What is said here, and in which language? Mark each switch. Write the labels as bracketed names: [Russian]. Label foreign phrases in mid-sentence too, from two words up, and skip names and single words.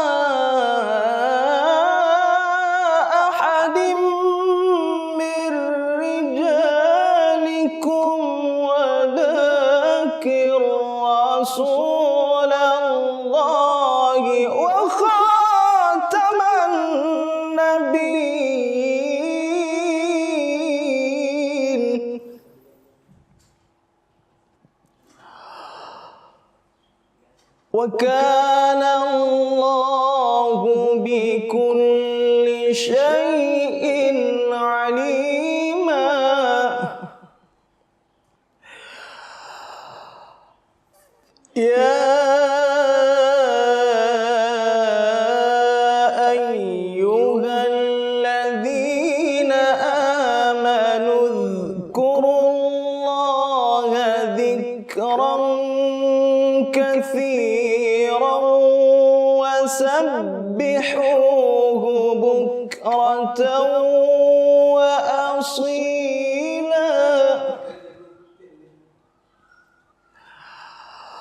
[Arabic] أحد من رجالكم ولكن رسول الله وخاتم النبيين. وكان الله بكل شيء عليما. يا أيها الذين آمنوا اذكروا الله ذكرا كثيرا وسبحوه بكرة وأصيلا.